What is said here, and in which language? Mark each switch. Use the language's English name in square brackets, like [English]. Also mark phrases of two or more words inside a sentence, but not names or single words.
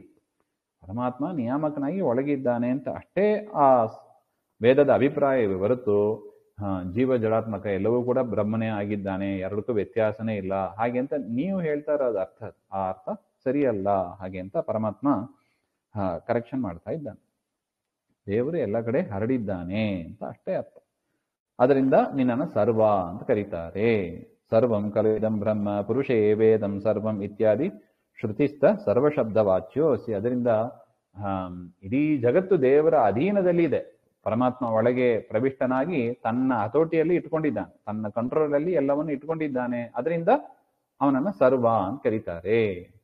[Kannada] ಪರಮಾತ್ಮ ನಿಯಾಮಕನಾಗಿ ಒಳಗಿದ್ದಾನೆ ಅಂತ ಅಷ್ಟೇ ಆ ವೇದದ ಅಭಿಪ್ರಾಯವೇ ಹೊರತು ಜೀವ ಜಡಾತ್ಮಕ ಎಲ್ಲವೂ ಕೂಡ ಬ್ರಹ್ಮನೇ ಆಗಿದ್ದಾನೆ, ಎರಡಕ್ಕೂ ವ್ಯತ್ಯಾಸನೇ ಇಲ್ಲ ಹಾಗೆ ಅಂತ ನೀವು ಹೇಳ್ತಾ ಇರೋದು ಅರ್ಥ, ಆ ಅರ್ಥ ಸರಿಯಲ್ಲ ಹಾಗೆ ಅಂತ ಪರಮಾತ್ಮ ಕರೆಕ್ಷನ್ ಮಾಡ್ತಾ ಇದ್ದಾನೆ. ದೇವರು ಎಲ್ಲ ಕಡೆ ಹರಡಿದ್ದಾನೆ ಅಂತ ಅಷ್ಟೇ ಅರ್ಥ. ಅದರಿಂದ ನಿನ್ನನ್ನು ಸರ್ವ ಅಂತ ಕರೀತಾರೆ. [Sanskrit] ಸರ್ವಂ ಖಲು ಇದಂ ಬ್ರಹ್ಮ ಪುರುಷೇ ವೇದಂ ಸರ್ವಂ ಇತ್ಯಾದಿ ಶ್ರುತಿಸ್ಥ ಸರ್ವಶಬ್ದ ವಾಚ್ಯೋಸಿ. [Kannada] ಅದರಿಂದ ಇಡೀ ಜಗತ್ತು ದೇವರ ಅಧೀನದಲ್ಲಿ ಇದೆ. ಪರಮಾತ್ಮ ಒಳಗೆ ಪ್ರವಿಷ್ಟನಾಗಿ ತನ್ನ ಹತೋಟಿಯಲ್ಲಿ ಇಟ್ಕೊಂಡಿದ್ದಾನೆ, ತನ್ನ ಕಂಟ್ರೋಲಲ್ಲಿ ಎಲ್ಲವನ್ನು ಇಟ್ಕೊಂಡಿದ್ದಾನೆ. ಅದರಿಂದ ಅವನನ್ನ ಸರ್ವ ಅಂತ ಕರೀತಾರೆ ಅಂತ.